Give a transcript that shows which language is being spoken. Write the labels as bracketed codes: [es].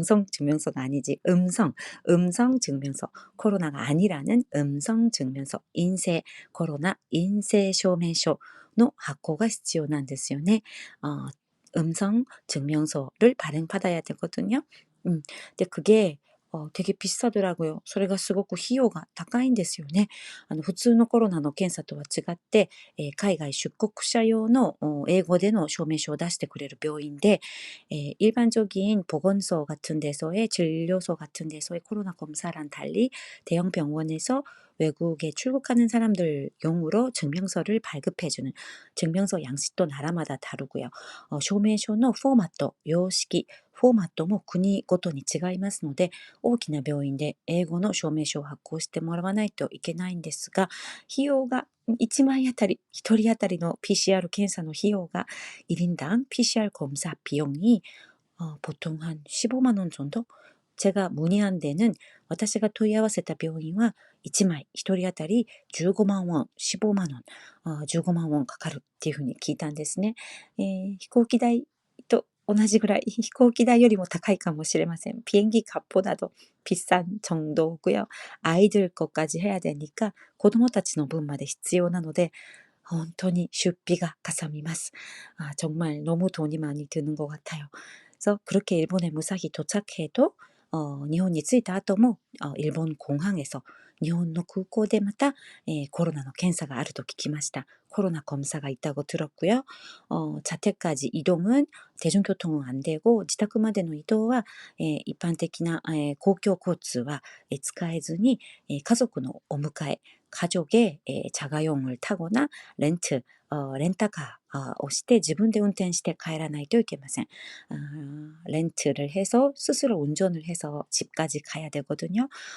[ko] 증명서가 아니지, 음성 증명서, 코로나가 아니라는 음성 증명서, 인쇄, 코로나 인쇄 [ja] 証明書の 発行が 必要なんですよね. [ko] 음성 증명서를 발행받아야 되거든요. 근데 그게 되게 비싸더라고요. [ja] それがすごく費用が高いんですよね。普通のコロナの検査とは違って、海外出国者用の英語での証明書を出してくれる病院で、 [ko] 일반적인 보건소 같은 데서의 진료소 같은 데서의 코로나 검사랑 달리 대형 병원에서 외국에 출국하는 사람들 용으로 증명서를 발급해주는 증명서 양식도 나라마다 다르고요. [ja] 証明書の 포맷도, 様式, フォーマットも国ごとに違いますので、大きな病院で英語の証明書を発行してもらわないといけないんですが、費用が1枚あたり、1人当たりの PCR検査の費用が [ko] 1인당 PCR 검사 비용이 보통 한 15만 원 정도? 제가 문의한 데는 [ja] 私が問い合わせた病院は 1枚 1人当たり 15만 원, 15만 원, 15만 원 かかるっていうふうに聞いたんですね。飛行機代と同じぐらい、飛行機代よりも高いかもしれません。 [ko] 비행기 값보다도 비싼 정도고요. 아이들 것까지 해야 되니까 [ja] 子供たちの分まで必要なので 本当に出費がかさみます。 [ko] 정말 너무 돈이 많이 드는 것 같아요. 그래서 그렇게 일본에 무사히 도착해도 [ja] 日本に着いた後も [ko] 일본 공항에서 [ja] 日本の空港でまた、コロナの 検査があると聞きました。 [ko] 코로나 검사가 있다고 들었고요. 자택까지 이동은 대중교통은 안 되고 [ja] 自宅までの 이동は 一般的な 公共交通は 使えずに 家族のお迎え [ko] 가족의 자가용을 타거나 [ja] 렌터카をして自分で運転して帰らないといけません。 [ko] 렌트를 해서 스스로 운전을 해서 집까지 가야 되거든요.